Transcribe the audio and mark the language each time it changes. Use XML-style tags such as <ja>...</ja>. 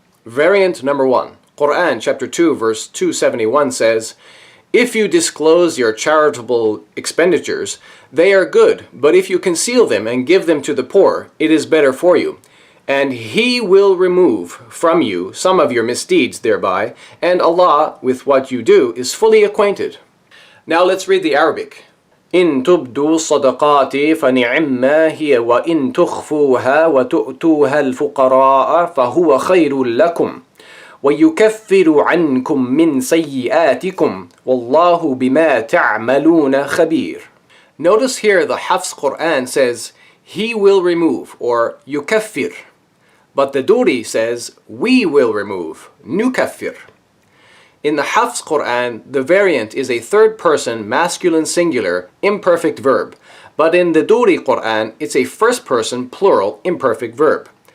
<en>Variant number 1. Quran chapter 2 verse 271 says, "If you disclose your charitable expenditures, they are good, but if you conceal them and give them to the poor, it is better for you. And He will remove from you some of your misdeeds thereby, and Allah with what you do is fully acquainted." Now let's read the Arabic.</en> <ar>إن تبدوا الصدقات فنعما هي وإن تخفوها وتؤتوها الفقراء فهو خير لكم ويكفر عنكم من سيئاتكم والله بما تعملون خبير.</ar> <en>Notice here the Hafs Quran says, "He will remove," or yukaffir. But the Duri says, "We will remove," nukaffir. In the Hafs Quran, the variant is a third person masculine singular imperfect verb, but in the Duri Quran, it's a first person plural imperfect verb.</en>